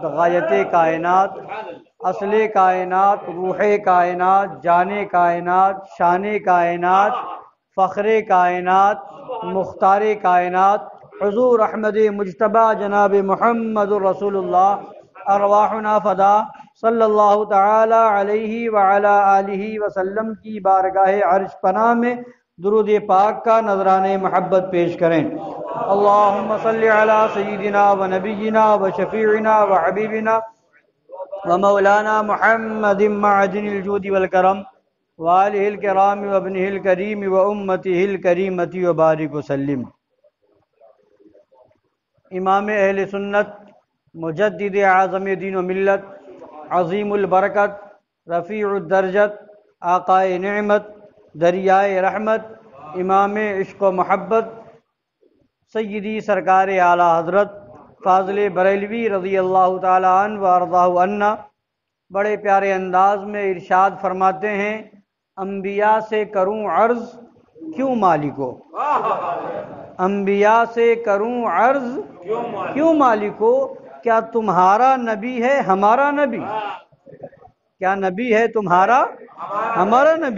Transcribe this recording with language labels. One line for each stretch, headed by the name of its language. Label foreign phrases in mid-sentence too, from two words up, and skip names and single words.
Urdu: غایت کائنات، اصل کائنات، روح کائنات، جان کائنات، شان کائنات، فخر کائنات، مختار کائنات، حضور احمد مجتبی جناب محمد رسول اللہ
Arabic: ارواحنا فدا صلی اللہ تعالی علیہ وعلی آلہ وسلم
Urdu: کی بارگاہ عرش پناہ میں درود پاک کا نذرانہ محبت پیش کریں۔
Arabic: اللہم صلی علی سیدنا و نبینا و شفیعنا و حبیبنا ومولانا محمد معدن الجود والکرم وآلہ الکرام وابنہ الکریم وامتہ الکریمۃ وبارک وسلم۔
Urdu: امام اہل سنت، مجدد اعظم دین و ملت، عظیم البرکت، رفیع الدرجت، آقائے نعمت، دریائے رحمت، امام عشق و محبت، سیدی سرکار اعلیٰ حضرت فاضل بریلوی
Arabic: رضی اللہ تعالی عنہ وارضاہ عنا
Urdu: بڑے پیارے انداز میں ارشاد فرماتے ہیں، انبیاء سے کروں عرض کیوں مالکو، انبیاء سے کروں عرض کیوں مالکو، کیا تمہارا نبی ہے ہمارا نبی، کیا نبی ہے تمہارا ہمارا نبی۔